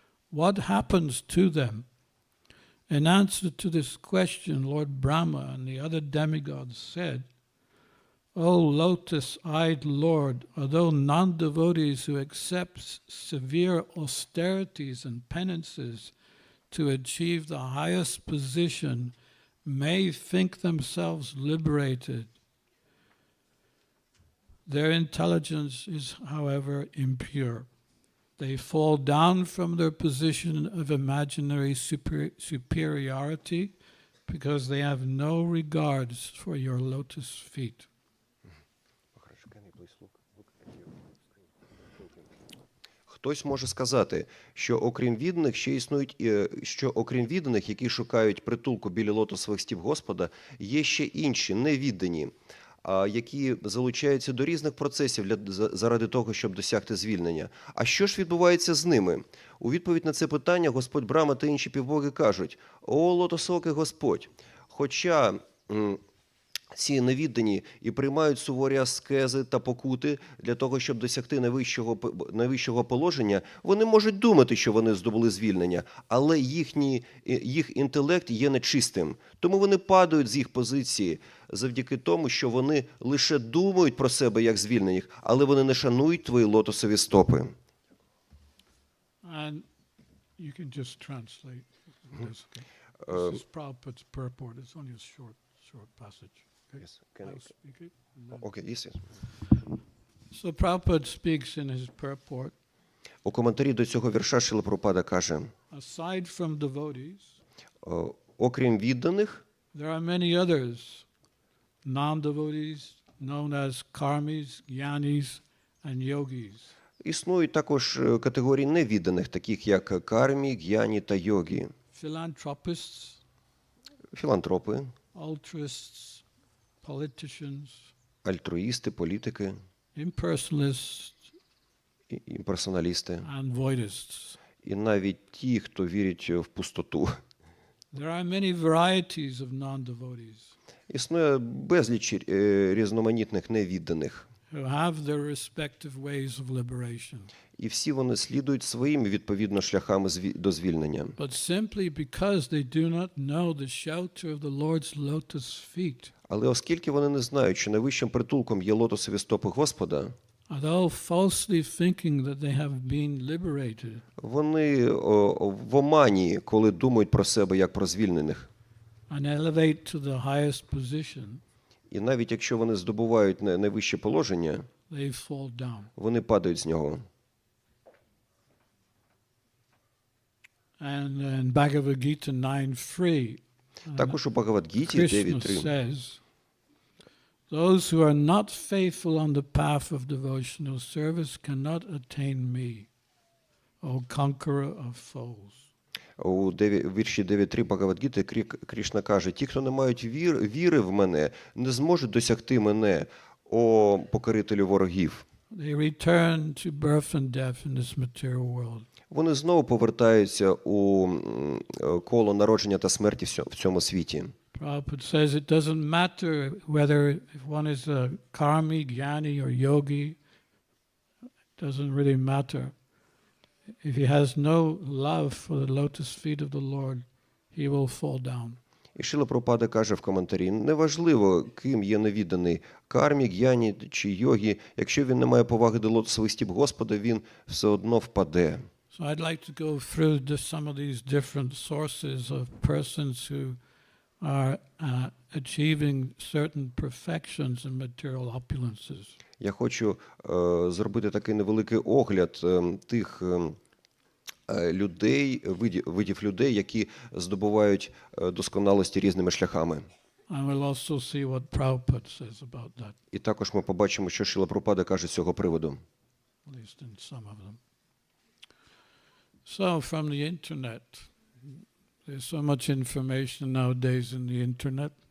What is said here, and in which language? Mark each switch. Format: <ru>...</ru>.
<en>What happens to them? In answer to this question, Lord Brahma and the other demigods said, O lotus-eyed Lord, although non-devotees who accept severe austerities and penances to achieve the highest position may think themselves liberated, their intelligence is, however, impure. They fall down from their position of imaginary superiority because they have no regards for your lotus feet.</en> <uk>Хтось може сказати, що окрім відданих ще існують, що окрім відданих, які шукають притулку біля лотосових стіп Господа, є ще інші, невіддані, які залучаються до різних процесів заради того, щоб досягти звільнення. А що ж відбувається з ними? У відповідь на це питання Господь Брахма та інші півбоги кажуть: «О, лотосокий Господь, хоча ці невіддані і приймають суворі аскези та покути для того, щоб досягти найвищого положення, вони можуть думати, що вони здобули звільнення, але їх інтелект є нечистим. Тому вони падають з їх позиції завдяки тому, що вони лише думають про себе як звільнених, але вони не шанують твої лотосові стопи».</uk> <en>And you can just translate this. This is Prabhupada's purport. It's only a short passage. Yes, can I'll speak it. Okay, yes. So Prabhupada speaks in his purport.</en> <uk>У коментарі до цього вірша Шрила Прабхупада каже:</uk> <en>Aside from devotees,</en> <uk>окрім відданих,</uk> <en>there are many others, non-devotees, known as karmis, jnanis, and yogis.</en> <uk>існують також категорії невідданих, таких як кармі, г'яні та йогі,</uk> <en>Philanthropists,</en> <uk>філантропи,</uk> <en>altruists, politicians,</en> <uk>альтруїсти, політики,</uk> <en>impersonalists,</en> <uk>імперсоналісти,</uk> <en>and voidists.</en> <uk>і навіть ті, хто вірить в пустоту.</uk> <en>There are many varieties of non-devotees</en> <uk>Існує безліч різноманітних невідданих,</uk> <en>who have their respective ways of liberation.</en> <uk>і всі вони слідують своїми відповідно шляхами до звільнення.</uk> <en>But simply because they do not know the shelter of the Lord's lotus feet,</en> <uk>Але оскільки вони не знають, що найвищим притулком є лотосові стопи Господа,</uk> <en>although falsely thinking that they have been liberated,</en> <uk>вони в омані, коли думають про себе як про звільнених.</uk> <en>and elevate to the highest position,</en> <uk>І навіть якщо вони здобувають найвище положення,</uk> <en>they fall down.</en> <uk>вони падають з нього.</uk> <en>And in Bhagavad Gita 9:3,</en> <uk>Також у Бхагавад-гіті</uk> <en>Krishna 9.3 says, those who are not faithful on the path of devotional service cannot attain me, O conqueror of foes.</en> <uk>у вірші 9.3 Бхагавад-гіти Крішна каже: «Ті, хто не мають віри в мене, не зможуть досягти мене, о покорителю ворогів».</uk> <en>They return to birth and death in this material world.</en> <uk>Вони знову повертаються у коло народження та смерті в цьому світі.</uk> <en>Prabhupada says it doesn't matter whether if one is a karmi, jnani, or yogi. It doesn't really matter. If he has no love for the lotus feet of the Lord, he will fall down.</en> <uk>І Шрила Прабхупада каже в коментарі: неважливо, ким є невідданий – кармі, г'яні чи йогі, якщо він не має поваги до лотосових стіп Господа, він все одно впаде.</uk> <en>So I'd like to go through some of these different sources of persons who are achieving certain perfections and material opulences.</en> <uk>Я хочу зробити такий невеликий огляд тих людей, видів людей, які здобувають досконалості різними шляхами.</uk> <en>And we'll also see what Prabhupada says about that,</en> <uk>І також ми побачимо, що Шрила Прабхупада каже з цього приводу.</uk> <en>at least in some of them. So from the internet, there's so much information nowadays in the internet.</en>